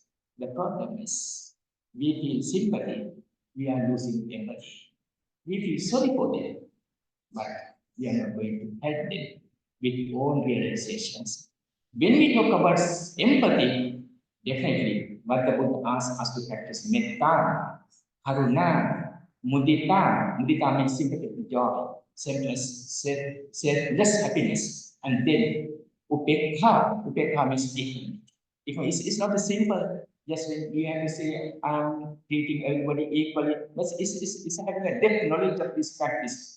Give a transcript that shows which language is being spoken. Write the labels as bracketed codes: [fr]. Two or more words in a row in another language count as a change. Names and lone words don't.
[en] The problem is, we feel sympathy, we are losing empathy. We feel sorry for them, but we are not going to help them with own realizations. When we talk about empathy, definitely what the Buddha asks us to practice [pi] metta, karuna, mudita. [en] Mudita means sympathetic joy, selfless happiness, and then upekha. Upekha means equanimity. It's not a simple Just when you have to say, I'm treating everybody equally, but it's having a depth knowledge of this practice.